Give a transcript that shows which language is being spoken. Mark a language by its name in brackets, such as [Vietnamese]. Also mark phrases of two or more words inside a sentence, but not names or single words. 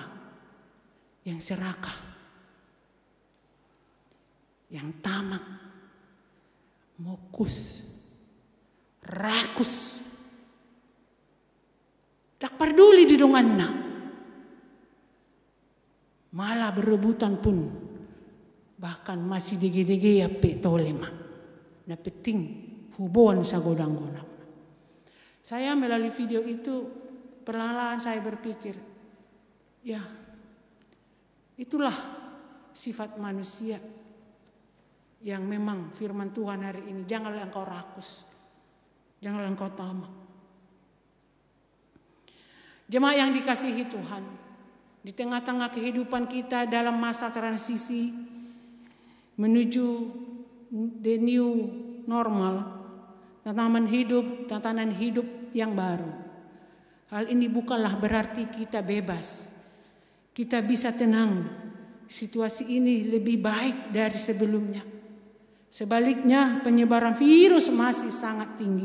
[Indonesian] Yang serakah, yang tamak, mokus, rakus, tak peduli [Batak Toba] di donganna, [Indonesian] malah berebutan pun, bahkan masih dege-dege ya pe tolema, na penting hubungan sagodang-godang. Saya melalui video itu perlahan-lahan saya berpikir, ya itulah sifat manusia yang memang firman Tuhan hari ini. Janganlah engkau rakus, janganlah engkau tamak. Jemaat yang dikasihi Tuhan, di tengah-tengah kehidupan kita dalam masa transisi menuju [English] the new normal, [Indonesian] tatanan hidup yang baru. Hal ini bukanlah berarti kita bebas. Kita bisa tenang, situasi ini lebih baik dari sebelumnya. Sebaliknya penyebaran virus masih sangat tinggi.